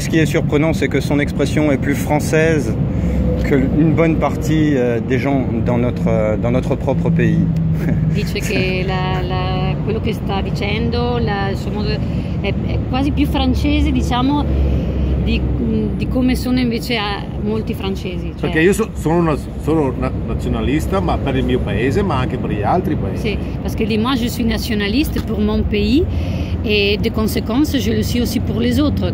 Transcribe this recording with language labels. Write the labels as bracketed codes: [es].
[fr] Ce qui est surprenant, c'est que son expression est plus française qu'une bonne partie des gens dans notre propre pays. [it] Dice che quello che sta dicendo il suo modo è quasi più francese, diciamo, di come sono invece molti francesi. Cioè. Perché io sono nazionalista, ma per il mio paese, ma anche per gli altri paesi. [fr] Sì, parce que moi je suis nationaliste pour mon pays et de conséquence je le suis aussi pour les autres.